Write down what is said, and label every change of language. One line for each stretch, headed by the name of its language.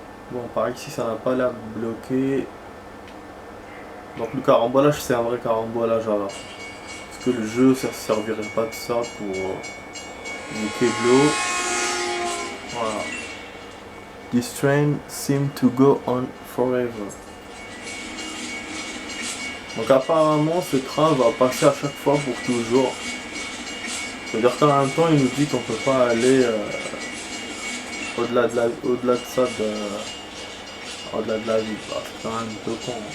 French: Bon, par ici, ça n'a pas l'air bloqué. Donc le carambolage, c'est un vrai carambolage alors. Parce que le jeu, ça ne servirait pas de ça pour niquer de l'eau. Voilà.
English: This train seems to go on forever.
French: Donc apparemment, ce train va passer à chaque fois pour toujours. C'est-à-dire qu'en même temps, il nous dit qu'on peut pas aller au-delà de ça, au-delà de la ville. Bah, c'est quand même un peu con.